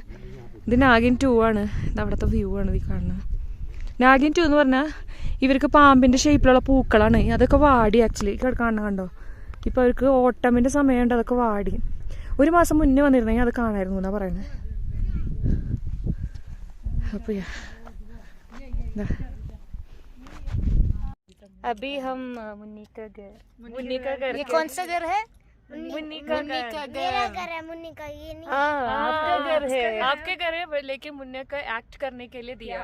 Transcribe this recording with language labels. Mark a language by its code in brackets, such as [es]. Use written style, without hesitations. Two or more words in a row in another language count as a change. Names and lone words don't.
[ml] ഇത് നാഗിൻ 2 ആണ്. ഇത് അവിടുത്തെ വ്യൂ ആണ് ഈ കാണുന്നത്. നാഗിൻ 2 എന്ന് പറഞ്ഞാൽ ഇവർക്ക് പാമ്പിൻ്റെ ഷേപ്പിലുള്ള പൂക്കളാണ്. അതൊക്കെ വാടി ആക്ച്വലി കാണണം. കണ്ടോ, ഇപ്പോൾ അവർക്ക് ഓട്ടമിൻ്റെ സമയമുണ്ട്, അതൊക്കെ വാടി. 1 മാസം മുന്നേ വന്നിരുന്നെങ്കിൽ അത് കാണായിരുന്നു എന്നാ പറയുന്നത്. [hi] അപ്പോൾ अभी हम मुन्नी का घर ये कौन सा घर है? मुन्नी का मेरा घर है. मुन्नी का ये नहीं. आपका घर है. आपके घर है, लेकिन मुन्ने का एक्ट करने के लिए दिया.